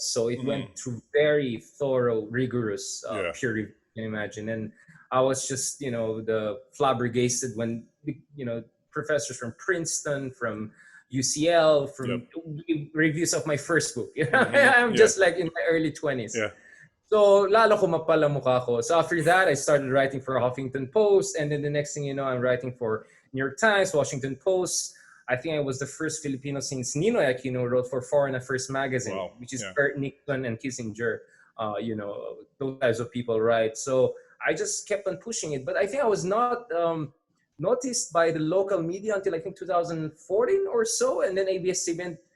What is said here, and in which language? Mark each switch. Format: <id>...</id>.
<en>So it went through very thorough, rigorous peer review, you can imagine. And I was just, the flabbergasted when, professors from Princeton, from UCL, from reviews of my first book. I'm just like in my early 20s. Yeah.</en> <tl>So lalo kumapal ang mukha ko.</tl> <en>So after that, I started writing for Huffington Post. And then the next thing you know, I'm writing for New York Times, Washington Post. I think I was the first Filipino since Ninoy Aquino wrote for Foreign Affairs magazine, which is Kurt Nixon and Kissinger, those types of people, right? So I just kept on pushing it. But I think I was not noticed by the local media until I think 2014 or so, and then ABS-CBN.</en>